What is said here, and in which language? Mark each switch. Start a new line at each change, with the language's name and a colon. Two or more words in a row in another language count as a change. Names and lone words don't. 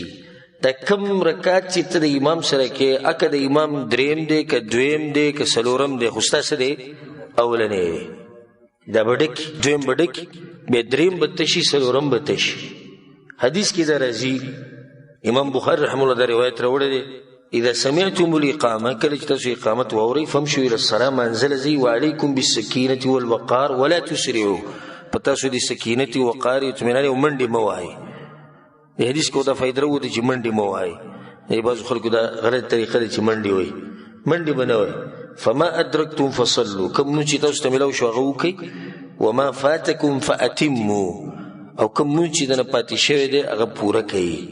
Pashto: دا کم رکعت چې ته د امام سره کې، اکه د امام دریم دی که دویم دی که څلورم دی، خو ستا څه دی اولنی دی، دا به ډک دویم به ډک بیا دریم به تشي څلورم به تشي. حدیث کې دا راځي، امام بخاري
Arabic: رحمه الله
Pashto: دا روایت راوړی دی،
Arabic: اذا سمعتم الاقامه،
Pashto: کله چې تاسو اقامت واورئ
Arabic: فامشوا الى الصلاه،
Pashto: منزل ځئ،
Arabic: وعليكم بالسکینة والوقار ولا تسرعوا،
Pashto: په تاسو د سکینت وقار اطمینان او منډې مه وهئ. د حدیث کې دا فایده راووته چې منډې مه وهئ. بعضو خلکو دا غلط طریقه ده چې منډې وایي، منډې به نه وایي.
Arabic: فما ادرکتم فصلوا،
Pashto: کوم نو چې تاسو ته میلاو شو هغه وکئ،
Arabic: وما فاتکم فاتموا،
Pashto: او کوم نو چې دنه پاتې شوی دی هغه پوره کوي.